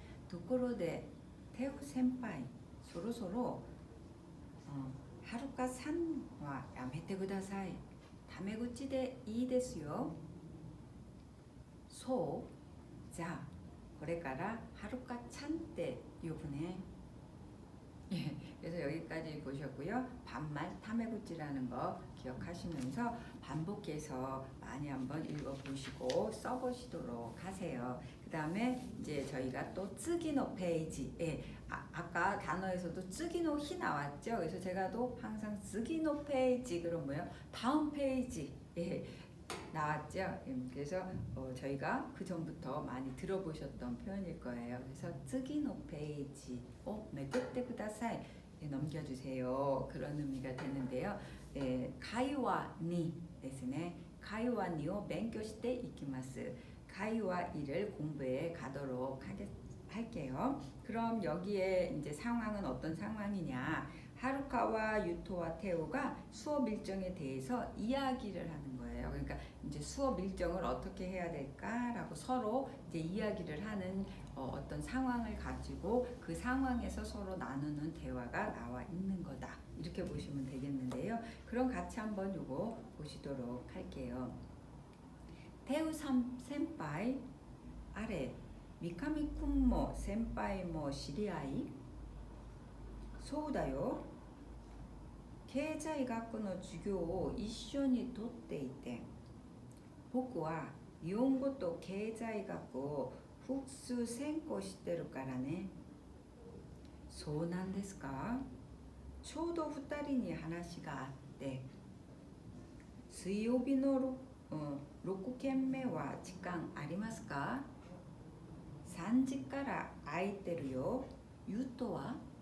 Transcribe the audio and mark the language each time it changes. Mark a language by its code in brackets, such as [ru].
[ja] ところでテウ先輩、そろそろはるかさんはやめてください。タメ口でいいですよ。そう？じゃあこれからはるかちゃんって呼ぶね。 [ko] 그래서 여기까지 보셨고요. 반말 타메구치라는 거 기억하시면서 반복해서 많이 한번 읽어보시고 써보시도록 하세요. 그 다음에 이제 저희가 또 쯔기노 페이지, 아까 단어에서도 쯔기노 히 나왔죠. 그래서 제가 또 항상 쯔기노 페이지 그럼 뭐예요? 다음 페이지 나왔죠. 그래서 저희가 그 전부터 많이 들어보셨던 표현일 거예요. 그래서 [ja] 쯔기노 페이지 메꾸테 쿠다사이 [ko] 넘겨주세요. 그런 의미가 되는데요. [ja] 가이와 니ですね. 가이와 니を 勉強していきます. [ko] 가이와 이를 공부해 가도록 할게요. 그럼 여기에 이제 상황은 어떤 상황이냐? 하루카와 유토와 테오가 수업 일정에 대해서 이야기를 하는 거예요. 그러니까 이제 수업 일정을 어떻게 해야 될까라고 서로 이제 이야기를 하는 어떤 상황을 가지고 그 상황에서 서로 나누는 대화가 나와 있는 거다. 이렇게 보시면 되겠는데요. 그럼 같이 한번 요거 보시도록 할게요. [ja] 테우 센파이 아래 미카미 쿤모 센파이 모 시리아이? そうだよ。経済学の授業を一緒にとっていて、僕は日本語と経済学を複数専攻してるからね。そうなんですか？ちょうど2人に話があって、水曜日の6件目は時間ありますか？3時から空いてるよ。ゆうとは？